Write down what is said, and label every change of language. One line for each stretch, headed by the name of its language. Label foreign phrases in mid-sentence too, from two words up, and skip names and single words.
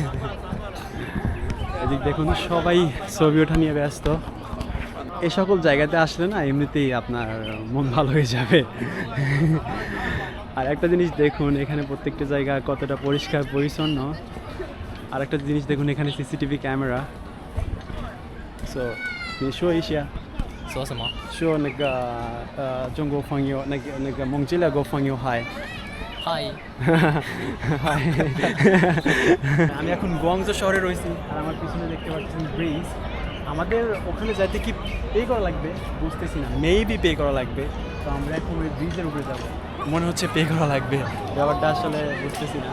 Bangla: এদিক দেখুন সবাই ছবি ওঠা নিয়ে ব্যস্ত। এই সকল জায়গাতে আসলে না এমনিতেই আপনার মন ভালো হয়ে যাবে। আর একটা জিনিস দেখুন, এখানে প্রত্যেকটা জায়গা কতটা পরিষ্কার পরিচ্ছন্ন। আর একটা জিনিস দেখুন, এখানে CCTV ক্যামেরা।
Chinese: সো 你说一下说什么？说那个中国朋友，那个孟加拉国朋友嗨。嗨。
Bangla: আমি এখন গুয়াংজো শহরে রয়েছি, আর আমার পিছনে দেখতে পাচ্ছেন ব্রিজ। আমাদের ওখানে যাইতে কি পে করা লাগবে বুঝতেছি না, মেবি পে করা লাগবে। তো আমরা এখন ওই ব্রিজের উপরে যাব, মনে হচ্ছে পে করা লাগবে, ব্যাপারটা আসলে বুঝতেছি না।